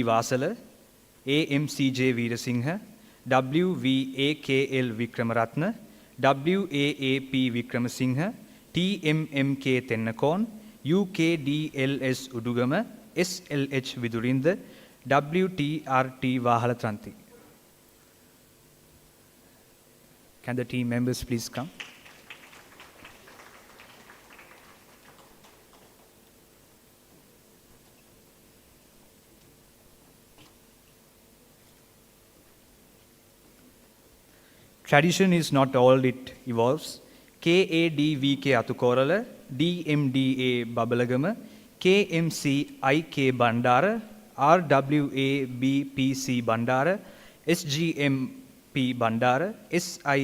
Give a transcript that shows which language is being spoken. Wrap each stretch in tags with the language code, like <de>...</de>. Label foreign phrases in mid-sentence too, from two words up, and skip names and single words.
<en>Vasala, A.M.C.J. Veerasinghe, W.V.A.K.L. Vikramaratna, W.A.A.P. Vikramasinghe, T.M.M.K. Tennakon, U.K.D.L.S. Udugama, S.L.H. Vidurinda, W.T.R.T. Vahalatranti. Can the team members please come? Tradition is not all it evolves. K.A.D.V.K. Atukorala, D.M.D.A. Babalagama, K.M.C.I.K. Bandara, R.W.A.B.P.C. Bandara, S.G.M.P. Bandara, S.I.</en>